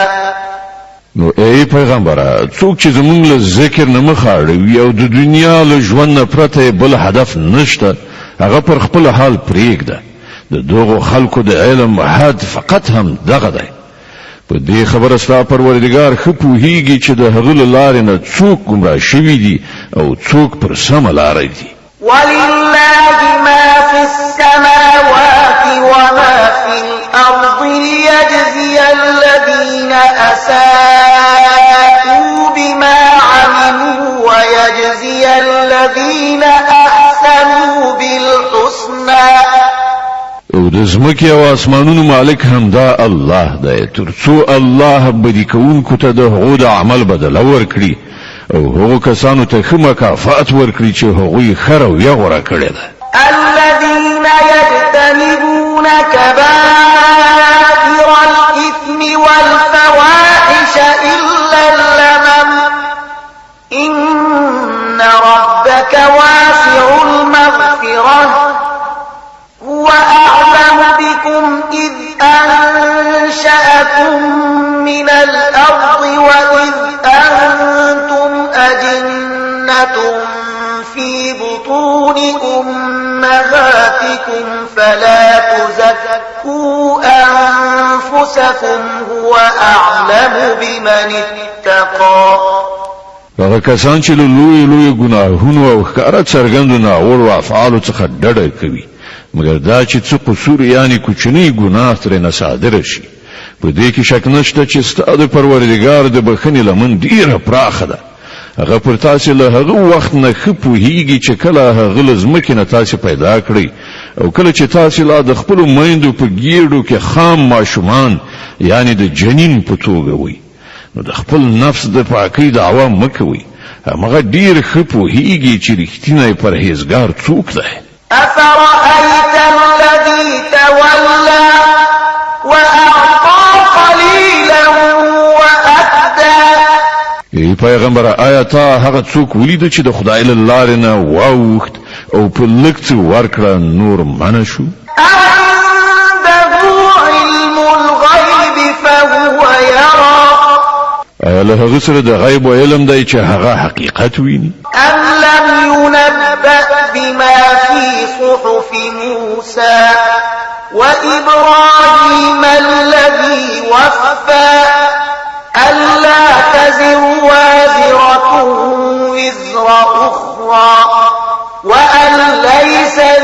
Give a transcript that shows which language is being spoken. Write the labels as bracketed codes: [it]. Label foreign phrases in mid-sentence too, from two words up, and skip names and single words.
[ps] نو ای پیغمبره څوک چې زمونږ له ذکر نه مخ اړوي او د دنیا له ژوند نه پرته بل هدف نشته هغه پر خپل حال پرېږده د دغو خلکو د علم حد فقط هم دغه دی په دې خبره ستا پروردګار ښه پوهیږي چې د هغه له لارې نه څوک ګمراه شوي دي او څوک پر سمه لاره دي [ar] ولله ما في السماوات وما في الأرض ليجزي الذين أساءوا بما عملوا ويجزي الذين أحسنوا بالحسنى [ps] او د ځمکې او اسمانونو مالک هم دا الله دی تر څو الله بدی کوونکو ته د هغو د عمل بدله ورکړي او هغو کسانو ته ښه مکافات ورکړي چې هغوی ښه رویه غوره کړې ده [ar] الذين يجتنبون كبائر الإثم والفواحش إلا اللمم إن ربك واسع المغفرة هو أعلم بكم إذ أنشأكم من الأرض وإذ أنتم أجنة في بطون أمهاتكم فلا تزكوا أنفسكم هو أعلم بمن اتقى [ps] هغه کسان چې له لوی ګناهونو او ښکاره څرګندو ناوړو افعالو څخه ډډه کوي مګر دا چې څه قصور یعنی کوچنی ګناه ترې صادره شي په دې کې شک نشته چې ستاسو پروردګار د بخښنې لمن ډیره پراخه ده هغه پر تاسو له هغه وخت نه ښه پوهیږي چې کله هغه له ځمکې نه تاسو پیدا کړی او کله چې تاسو لا د خپل میندو په ګیډو کې خام ماشومان یعنی د جنین په توګه وي نو د خپل نفس د پاکۍ دعوا مکوي هغه ډیر ښه پوهیږي چې رښتینی پرهیزګار څوک دی [ar] أفرأيت الذي تولى وأعطى قليلا وأكدى [ps] ای پیغمبر آیا تا هغه څوک ولید چې د خدای له لارې نه واوښت او په لږ څه ورکړه نور منع شو [ar] عنده علم الغيب فهو يرى [ps] آیا له هغه سره د غیب او علم دی چې هغه حقیقت ویني [ar] أم لم ينبأ بما في صحف موسى وإبراهيم الذي وفى ألا تزر وازرة وزر أخرى أخرى وأن ليس